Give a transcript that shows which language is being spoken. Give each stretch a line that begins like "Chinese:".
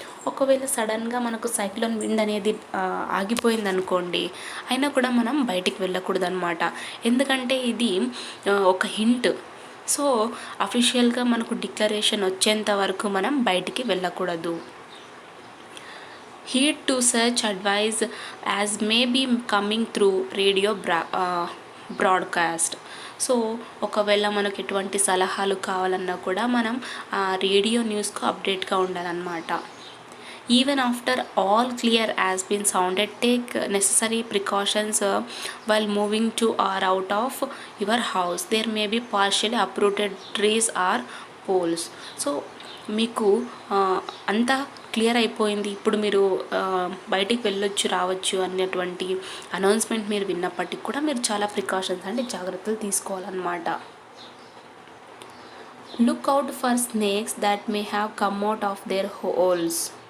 Telugu: ఒకవేళ సడన్గా మనకు సైక్లోన్ విండ్ అనేది ఆగిపోయింది అనుకోండి, అయినా కూడా మనం బయటికి వెళ్ళకూడదు అనమాట. ఎందుకంటే ఇది ఒక హింట్. సో అఫీషియల్గా మనకు డిక్లరేషన్ వచ్చేంత వరకు మనం బయటికి వెళ్ళకూడదు.
English: Heed to such advice as may be coming through radio broadcast.
Telugu: So ఒకవేళ మనకు ఎటువంటి సలహాలు కావాలన్నా కూడా మనం రేడియో న్యూస్కు అప్డేట్గా ఉండాలన్నమాట.
English: Even after all clear has been sounded, take necessary precautions while moving to or out of your house. There may be partially uprooted trees or poles.
Telugu: So మీకు అంతా క్లియర్ అయిపోయింది, ఇప్పుడు మీరు బయటికి వెళ్ళొచ్చు రావచ్చు అన్నటువంటి అనౌన్స్మెంట్ మీరు విన్నప్పటికీ కూడా మీరు చాలా ప్రికాషన్స్ అంటే జాగ్రత్తలు తీసుకోవాలన్నమాట.
English: Look out for snakes that may have come out of their holes.